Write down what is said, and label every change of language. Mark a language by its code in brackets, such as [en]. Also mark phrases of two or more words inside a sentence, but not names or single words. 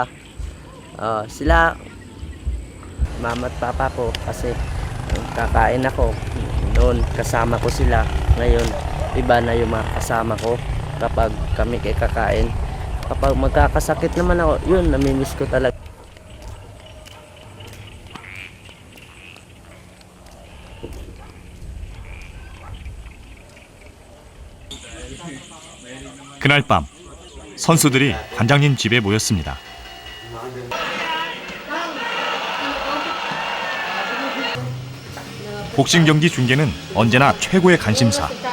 [tl] Sila mama at papa ko kasi kakain ako. Noon kasama ko sila. Ngayon iba na yung mga kasama ko kapag kami kay kakain. Kapag magkakasakit naman ako, yun, namimiss ko talaga. [ko] 그날 밤 선수들이 관장님 집에 모였습니다. 복싱 경기 중계는 언제나 최고의 관심사.